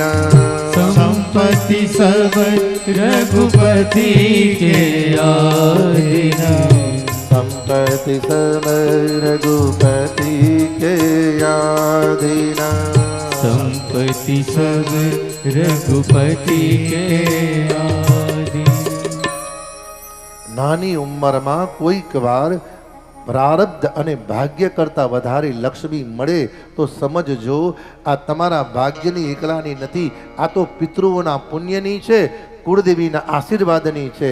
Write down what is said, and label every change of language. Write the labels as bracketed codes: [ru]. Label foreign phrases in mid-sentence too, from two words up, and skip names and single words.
[hi] संपत्ति सब रघुपति के यादीन, संपत्ति सब रघुपति के यादीन, संपत्ति सब रघुपति के यादीन. [gu] નાની ઉંમરમાં કોઈક વાર પ્રારબ્ધ અને ભાગ્ય કરતા વધારે લક્ષ્મી મળે તો સમજજો આ તમારા ભાગ્યની એકલાની નથી, આ તો પિતૃઓના પુણ્યની છે, કુળદેવીના આશીર્વાદની છે.